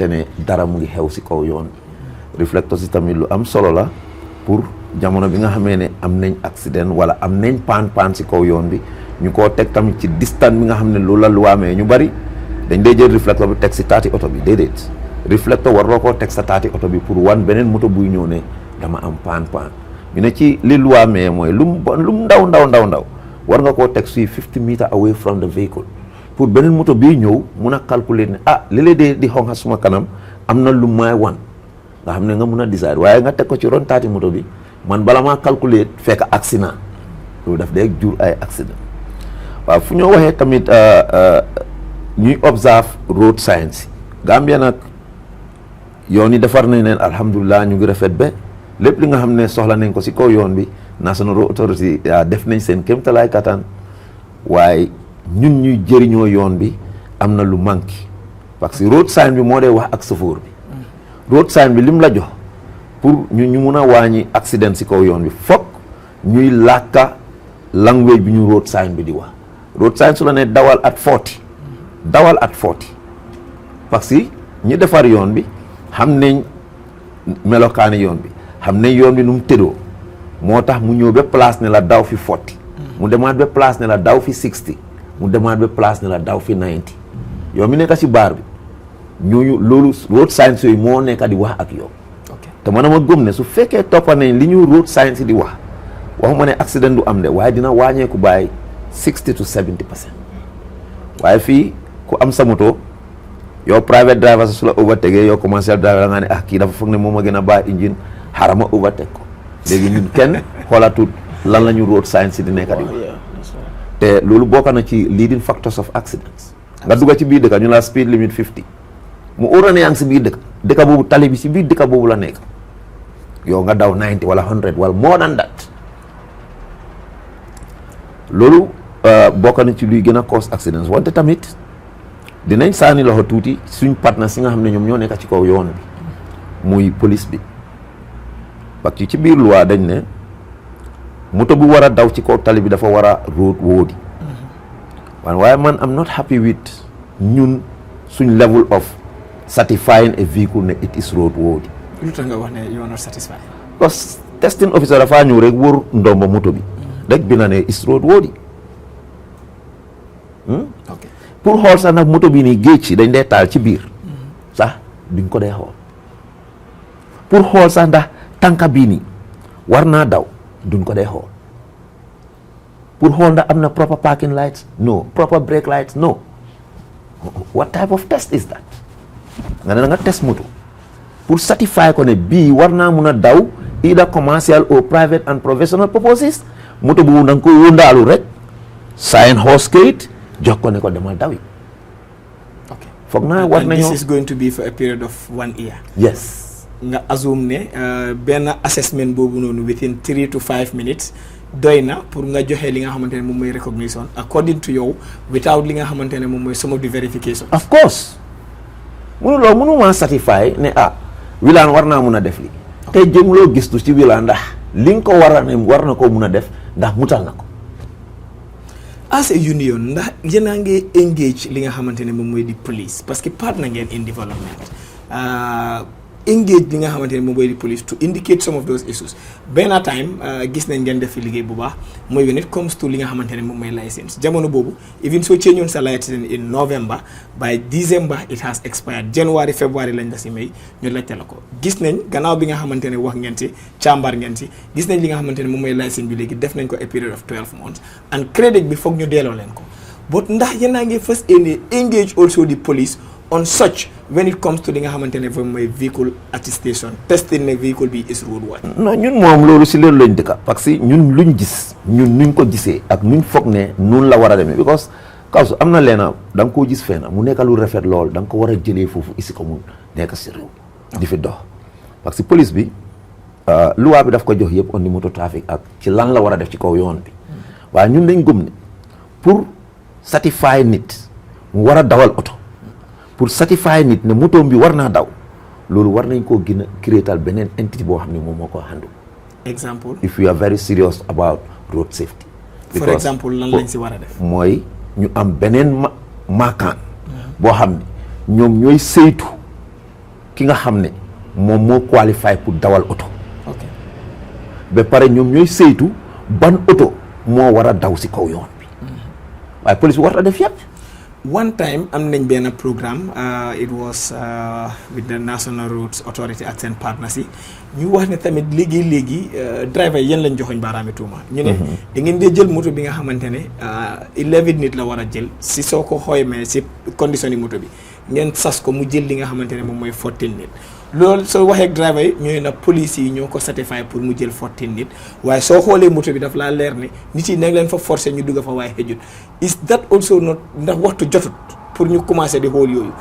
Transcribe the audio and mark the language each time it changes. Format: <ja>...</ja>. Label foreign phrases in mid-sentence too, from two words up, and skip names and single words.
<wo>ne dara mu ngi xew si kaw yoon bi reflecteur si tamit lu am solo la pour jamono bi nga xamee ne am nañ accident wala am nañ paan si kaw yoon bi ñu koo teg tamit ci distance bi nga xam ne loolu la lu waamee ñu bari dañ dee jël reflecteur bi teg si taati oto bi déedéet reflecteur warloo koo teg sa taati oto bi pour wan beneen moto buy ñëw ne dama am paan ñu ne ci li lu waamee mooy lu mu ndaw war nga koo teg suy</wo> <en>50 meters away from the vehicle</en> <wo>pour beneen moto bii ñëw mun a calculer ne li dee di xonxa suma kanam am na lu may wan nga xam ne nga mun a decide waaye nga teg ko ci ron taati moto bi man bala maa calculer fekk accident loolu daf dee jur ay accident waaw fu ñoo waxee tamit ñuy observe</wo> <en>road signs</en> <wo>Gambia nag yoon yi defar nañ leen alhamdulilah ñu ngi rafet ba lépp li nga xam ne soxla nañ ko si kaw yoon bi National Road Authority def nañ seen kéemtalaay kattan waaye ñun ñuy jëriñoo yoon bi am na lu manqué</wo> <fr>parce que</fr> <en>road sign</en> <wo>bi moo dee wax ak chauffeur bi</wo> <en>road sign</en> <wo>bi lim la jox pour ñu mun a wàññi accident si kaw yoon bi foog ñuy làkka language bi ñu</wo> <en>road sign</en> <wo>bi di wax</wo> <en>road sign</en> <wo>su la ne dawal at 40</wo> <fr>parce que</fr> <wo>ñi defar yoon bi xam nañ melokaani yoon bi xam nañ yoon bi nu mu tëddoo moo tax mu ñëw ba place ne la daw fi 40 mu demaat ba place ne la daw fi 60 mu demaat ba place ne la daw fi 90 yow mi nekk si baar bi ñooñu loolu</wo> <en>road signs</en> <wo>yooyu moo nekk di wax ak yow te man ma gëm ne su fekkee toppa nañ li ñu</wo> <en>road signs</en> <wo>di waxuma ne accident du am de waaye dina wàññeeku bàyyi 60 to 70%. waaye fii ku am sa moto yow</wo> <en>private driver</en> <wo>su la overtake yow</wo> <en>commercial driver</en> <wo>da nga ne kii dafa foog ne moom a gën a bàyyi engine xaaral ma overtake ko léegi ñun kenn xoolaatut lan la ñu road signs di nekk di wax te loolu bokk na ci</wo> <en>leading factors of accidents.</en> <wo>nga dugga ci biir dëkk ñu la</wo> <en>speed limit</en> <wo>50 mu óor ne yaa ngi si biir dëkk boobu tali bi si biir dëkk boobu la nekk yow nga daw 90 wala 100 wala</wo> <en>more than that</en> <wo>loolu bokk na ci luy gën a</wo> <en>cause accidents</en> <wo>wante tamit dinañ saani loxo tuuti suñ partenaires si nga xam ne ñoom ñoo nekk ci kaw yoon bi muy police bi</wo> <fr>parce que</fr> <wo>ci biir loi dañ ne moto bu war a daw ci kaw tali bi dafa war a</wo> <en>road worthy</en> <wo>waaye man</wo> <en>am not happy with</en> <wo>ñun suñ</wo> <en>level of certifying a vehicle</en> <wo>ne</wo> <en>it is road worthy.</en> <wo>lu tax nga wax ne</wo> <en>you are not satisfied.</en> <fr>parce que</fr> <en>testing officer</en> <wo>dafaa ñëw rek wër ndomba moto bi rek bi na ne</wo> <en>is road worthy</en> <wo>pour xool sax nag moto bi nii géej ci dañ dee taal ci biir sax duñ ko dee xool pour xool sax ndax tànka bii nii war naa daw duñ ko dee xool pour xool ndax am na</wo> <en>proper parking lights no proper brake lights no what type of test is that</en> <wo>nga ne nga test moto pour certify ko ne bii war naa mun a daw</wo> <en>either commercial or private and professional purposes</en> <wo>moto boobu da nga koy wëndaalu rek sign horse kayit jox ko ne ko demal dawi foog naa war nañoo</wo> <en>this is going to be for a period of 1 year. yes</en> <wo>nga assume ne benn assessment boobu noonu</wo> <en>within 3 to 5 minutes</en> <wo>doy na pour nga joxe li nga xamante ne moom mooy recognition</wo> <en>according to</en> <wo>yow without li nga xamante ne moom mooy</wo> <en>some of the verification. of course</en> <wo>mënuma satisfy ne Wilane war naa mun a def li tey jëmuloo gistu ci Wilane ndax li nga ko war na koo mun a def ndax mutal na ko.</wo> <en>as a union</en> <wo>ndax yéen a ngi engage li nga xamante ne moom mooy di police parce que partner ngeen</wo> <en>in development</en> <wo>engage li nga xamante ne moom mooy di police</wo> <en>to indicate some of those issues</en> <wo>benn time gis nañ ngeen def fi liggéey bu baax mooy</wo> <en>when it comes to</en> <wo>li nga xamante ne moom mooy license jamono boobu even soo change woon sa license</wo> <en>in November by December it has expired January February</en> <wo>lañ la si may ñu laajte la ko gis nañ gannaaw bi nga xamante ne wax ngeen si càmbar ngeen si gis nañ li nga xamante ne moom mooy license bi léegi def nañ ko</wo> <en>a period of 12 months and credit</en> <wo>bi foog ñu delloo leen ko but ndax yéen a ngi</wo> <en>first engage also the police on such when it comes to</en> <wo>li nga xamante ne mooy</wo> <en>vehicle attestation testing</en> <wo>ne vehicle bi</wo> <en>is roadworthy.</en> <wo>non ñun moom loolu si loolu lañ dëkka</wo> <fr>parce que</fr> <wo>ñun luñ gis ñun nuñ ko gisee ak nuñ foog ne noonu la war a demee because Kawsu am na leena da nga koo gis fenn mu nekk lu rafet lool da nga ko war a jëlee foofu isi ko mu nekk si réew di fi dox</wo> <fr>parce que</fr> <wo>police bi loi bi daf ko jox yëpp on di moto trafic ak ci lan la war a def ci kaw yoon bi waaye ñun dañ gëm ne pour satisfy nit mu war a dawal oto pour satisfy nit ne moto bi war naa daw loolu war nañ koo gën a créétal beneen entité boo xam ne moom moo ko handle.</wo> <en>Example. if you are very serious about road safety. for example</en> <wo>lan lañ si war a def. mooy ñu am beneen maakaan boo xam ne ñoom ñooy saytu ki nga xam ne moom moo qualify pour dawal oto.</wo> <en>ok</en> <wo>ba pare ñoom ñooy saytu ban oto moo war a daw si kaw yoon bi waaye police bi war a def yëpp.</wo> <en>one time</en> <wo>am nañ benn programme</wo> <en>it was with the National Roads Authority</en> <wo>ak seen partners yi ñu wax ne tamit léegi driver yéen lañ joxoñ baaraami tuuma ñu ne da ngeen dee jël moto bi nga xamante ne 11 nit la war a jël si soo ko xooymee si condition yi moto bi ngeen sas ko mu jël li nga xamante ne moom mooy 14 nit loolu soo waxee driver yi ñooy na police yi ñoo ko certify pour mu jël 14 nit waaye soo xoolee moto bi daf laa leer ne nit yi nag leen fa forcé ñu dugg fa waaye xëjut</wo> <en>is that also not</en> <wo>ndax waxtu jotut pour ñu commencé di xool yooyu.</wo>